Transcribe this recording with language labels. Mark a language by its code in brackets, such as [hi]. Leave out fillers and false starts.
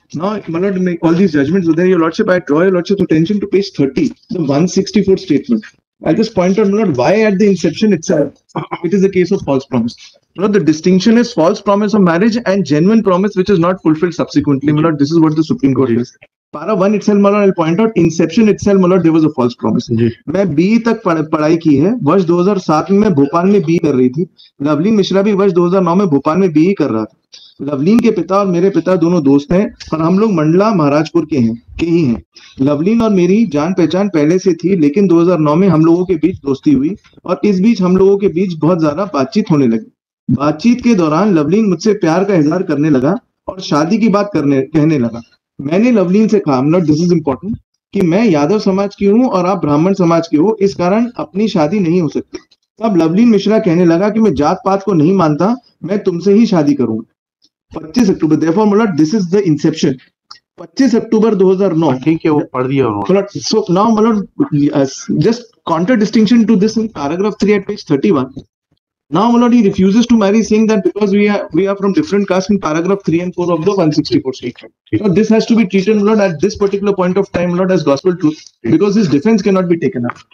[en] Now, my lord, make all these judgments within your lordship. I draw your lordship's attention to page 30, the 164 statement. I'll just point out, my lord, why at the inception itself it is a case of false promise. My lord, the distinction is false promise of marriage and genuine promise which is not fulfilled subsequently. My lord, this is what the Supreme Court says. Para 1 itself, my lord, I'll point out, inception itself, my lord, there was a false promise. [hi] जी मैं BE तक पढ़ाई की है। वर्ष 2007 में मैं भोपाल में BE कर रही थी। लवलीन मिश्रा भी वर्ष 2009 में भोपाल में BE कर रहा था। लवलीन के पिता और मेरे पिता दोनों दोस्त हैं और हम लोग मंडला महाराजपुर के ही हैं। लवलीन और मेरी जान पहचान पहले से थी, लेकिन 2009 में हम लोगों के बीच दोस्ती हुई और इस बीच हम लोगों के बीच बहुत ज्यादा बातचीत होने लगी। बातचीत के दौरान लवलीन मुझसे प्यार का इजहार करने लगा और शादी की बात कहने लगा। मैंने लवलीन से कहा, [en] not this is important, [hi] कि मैं यादव समाज की हूं और आप ब्राह्मण समाज के हो, इस कारण अपनी शादी नहीं हो सकती। तब लवलीन मिश्रा कहने लगा कि मैं जात पात को नहीं मानता, मैं तुमसे ही शादी करूंगा। 25 अक्टूबर, [en] therefore [hi] मतलब [en] This is the inception. [hi] 25 अक्टूबर 2009। ठीक है, वो पढ़ दिया उन्होंने। [en] So now, my lord, just counter distinction to this in paragraph 3 at page 31. Now, my lord, he refuses to marry, saying that because we are from different castes in paragraph 3 and 4 of the 164 statement. So this has to be treated, my lord, at this particular point of time, my lord, as gospel truth, because his defense cannot be taken up.